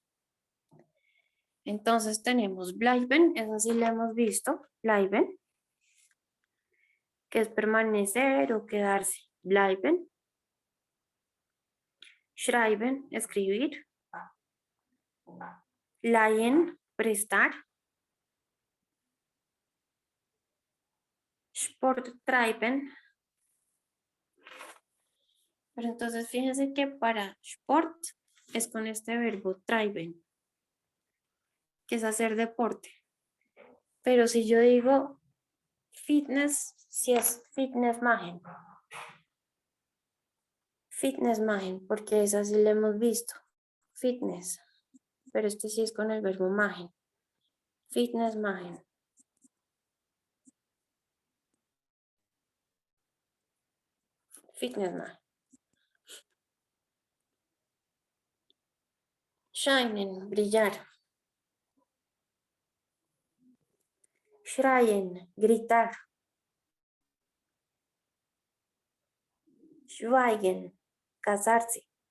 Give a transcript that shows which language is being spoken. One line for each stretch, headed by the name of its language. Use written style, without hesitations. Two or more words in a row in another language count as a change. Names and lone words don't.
Spanish: Entonces tenemos bleiben, esa sí la hemos visto, bleiben, que es permanecer o quedarse, bleiben. Schreiben, escribir. Leihen, prestar.
German: Sport treiben.
Spanish: Pero entonces fíjense que para sport es con este verbo treiben, que es hacer deporte. Pero si yo digo fitness, si es
German: fitness machen. Fitness machen,
Spanish: porque esa sí la hemos visto. Fitness. Pero este sí es con el verbo machen.
German: Fitness machen. Fitness machen.
Spanish: Shinen, brillar. Schreien, gritar. Schweigen, casarse.